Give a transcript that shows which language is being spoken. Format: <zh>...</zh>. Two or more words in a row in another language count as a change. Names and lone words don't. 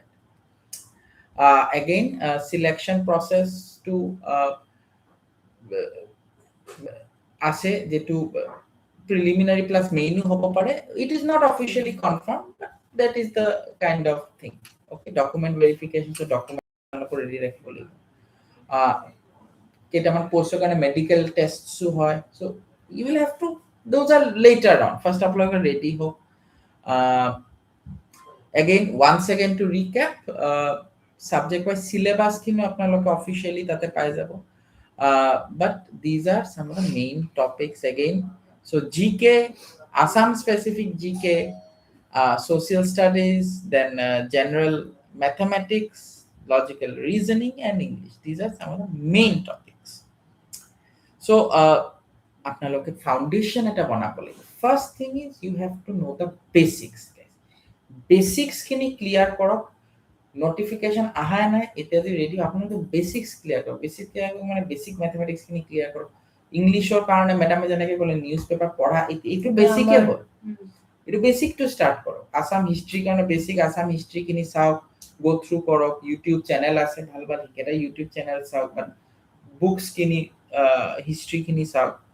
<en>Again, selection process to</en> <as>আছে যেটো</as> <en>preliminary plus main</en> <as>হ'ব পাৰে,</as> <en>it is not officially confirmed, but that is the kind of thing। okay, document verification, so document ready</en> <as>ৰাখিব লাগিব, কেইটামান post কাৰণে</as> <en>medical tests hoy, so you will have to, those are later on, first</en> <as>আপোনালোকে ready হ।</as> <en>again once again to recap, subject wise syllabus</en> <as>খিনি আপোনালোকে</as> <en>officially</en> <as>তাতে পাই যাব।</as> <en>But these are some of the main topics again. So GK, Assam specific GK, social studies, then general mathematics, logical reasoning, and English. These are some of the main topics.</en> <as>So আপোনালোকে ফাউন্ডেশন এটা বনাব লাগিব</as> <en>first thing is you have to know the basics</en> <as>বেসিক্স খিনি ক্লিয়ার কৰক নোটিফিকেশন আহা নাই এতিয়া যে ৰেডি আপোনালোকে বেসিক্স ক্লিয়াৰ কৰক বেসিক ক্লিয়াৰ কৰক মানে</as> <en>basic mathematics</en> <as>খিনি ক্লিয়াৰ কৰক ইংলিছৰ কাৰণে মেডামে যেনেকৈ ক'লে</as> <en>news paper</en> <as>পঢ়া এইটো বেসিকে হ'ল এইটো বেসিক টু ষ্টাৰ্ট কৰক</as> <en>Assam history</en> <as>কাৰণে</as> <en>basic Assam history</en> <as>খিনি চাওক</as> <en>go through</en> <as>কৰক</as> <en>YouTube channel</en> <as>আছে ভাল ভাল এটা</as> <en>YouTube channel</en> <as>চাওক বা বুকস খিনি হিষ্ট্ৰি খিনি চাওক</as>